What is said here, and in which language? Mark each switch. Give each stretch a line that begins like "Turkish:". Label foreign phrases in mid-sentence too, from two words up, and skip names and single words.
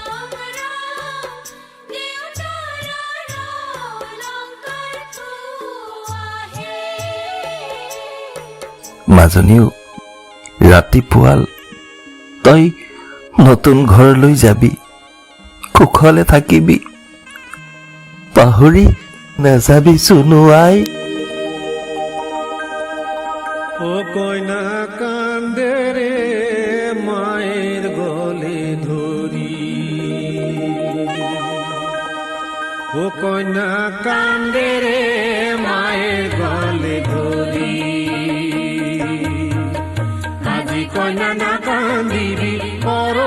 Assamese: মাজনীও ৰাতিপুৱাল তই নতুন ঘৰলৈ যাবি, কুশলে থাকিবি, পাহৰি নাযাবি চুনু আই।
Bangla: ও কইনা কান্দে রে মায়ের গলে ধরি, ও কইনা কান্দে রে মায়ের গলে ধরি, আজি কইনা না কান্দিবি ও